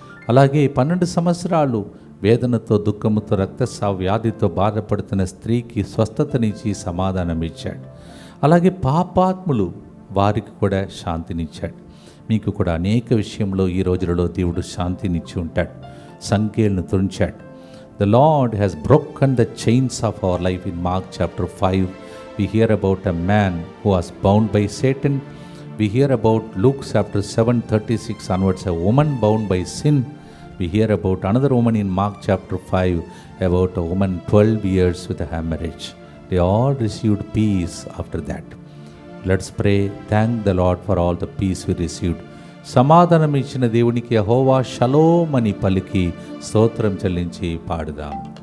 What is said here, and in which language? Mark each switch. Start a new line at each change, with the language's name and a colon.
Telugu: అలాగే 12 సంవత్సరాలు వేదనతో దుఃఖముతో రక్తస్రావ వ్యాధితో బాధపడుతున్న స్త్రీకి స్వస్థతనిచ్చి సమాధానం ఇచ్చాడు. అలాగే పాపాత్ములు వారికి కూడా శాంతినిచ్చాడు. మీకు కూడా అనేక విషయంలో ఈ రోజులలో దేవుడు శాంతినిచ్చి ఉంటాడు, సంఖ్యలను తుంచాడు.
English: The Lord has broken the chains of our life. In Mark chapter 5 we hear about a man who was bound by Satan. We hear about Luke chapter 7:36 onwards, a woman bound by sin. We hear about another woman in Mark chapter 5, about a woman 12 years with a hemorrhage. They all received peace after that. Let's pray. Thank the Lord for all the peace we received.
Telugu: సమాధానం ఇచ్చిన దేవునికి యెహోవా shalom అని పలికి స్తోత్రం చెల్లించి పాడుదాం.